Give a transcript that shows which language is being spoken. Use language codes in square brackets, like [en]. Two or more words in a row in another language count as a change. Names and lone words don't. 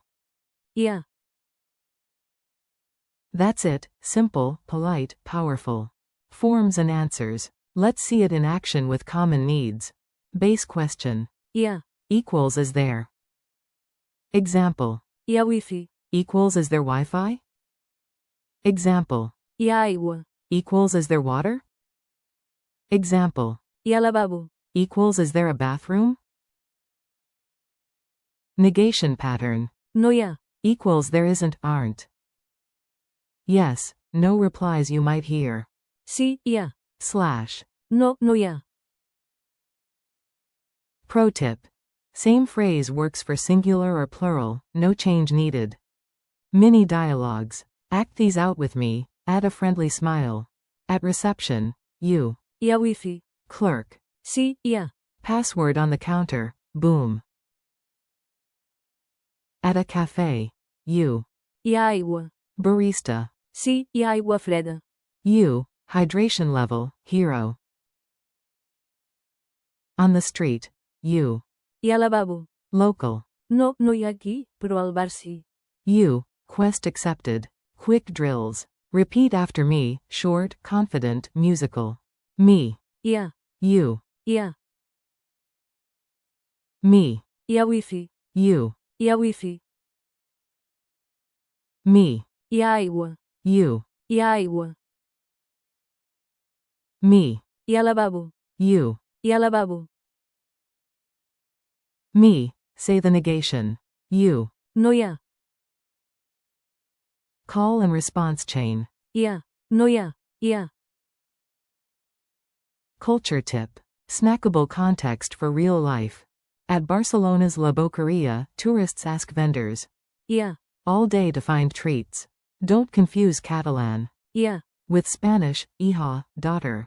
[en] Yeah. That's it, simple, polite, powerful. Forms and answers. Let's see it in action with common needs. Base question. Yeah. Equals is there. Example. [ca] Hi ha wifi. [en] Equals is there Wi-Fi? Example. [ca] Hi ha aigua. [en] Equals is there water? Example. [ca] Hi ha lavabo. [en] Equals is there a bathroom? Negation pattern. [ca] No hi ha. [en] Equals there isn't, aren't. Yes, no replies you might hear. [ca] Sí, hi ha. [en] Slash. [ca] No, no hi ha. [en] Pro tip. Same phrase works for singular or plural, no change needed. Mini dialogues. Act these out with me, add a friendly smile. At reception, you. [ca] Hi ha wifi. [en] Clerk. [ca] Sí, hi ha. [en] Password on the counter, boom. At a cafe, you. [ca] Hi ha aigua. [en] Barista. [ca] Sí, hi ha aigua freda. [en] You. Hydration level, hero. On the street, you. [ca] Hi ha lavabo. [en] Local. [ca] No, no hi ha aquí, però al bar sí. [en] You. Quest accepted. Quick drills. Repeat after me, short, confident, musical. Me. [ca] Hi ha. [en] You. [ca] Hi ha. [en] Me. [ca] Hi ha wifi. [en] You. [ca] Hi ha wifi. [en] Me. [ca] Hi ha aigua. [en] You. [ca] Hi ha aigua. [en] Me. [ca] Hi ha lavabo. [en] You. [ca] Hi ha lavabo. [en] Me. Say the negation. You. [ca] No hi ha. [en] Call and response chain. [ca] Hi ha. No hi ha. Hi ha. [en] Culture tip. Snackable context for real life. At Barcelona's La Boqueria, tourists ask vendors. [ca] Hi ha. [en] All day to find treats. Don't confuse Catalan. [ca] Hi ha. [en] With Spanish, hija, daughter.